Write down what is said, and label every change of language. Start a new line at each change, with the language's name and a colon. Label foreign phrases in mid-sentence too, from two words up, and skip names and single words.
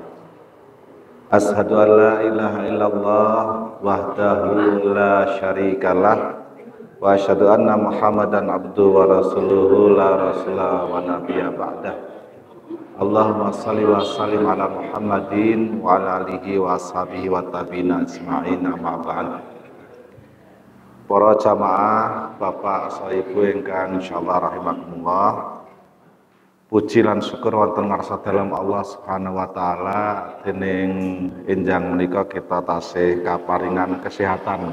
Arabic: أشهد أن لا إله إلا الله وحده لا شريك له وأشهد أن محمدا عبده ورسوله لا رسول ولا نبي بعده. اللهم صل وسلم على محمد وعلى آله وأصحابه والتابعين أجمعين أما بعد.
Javanese: Para jamaah, bapak, ibu ingkang
Arabic: إن شاء الله رحمكم الله.
Javanese: Puji lan syukur wonten ngarsa dalem Allah
Arabic: سبحانه وتعالى
Javanese: dening enjang menika kita tasih kaparingan kesehatan.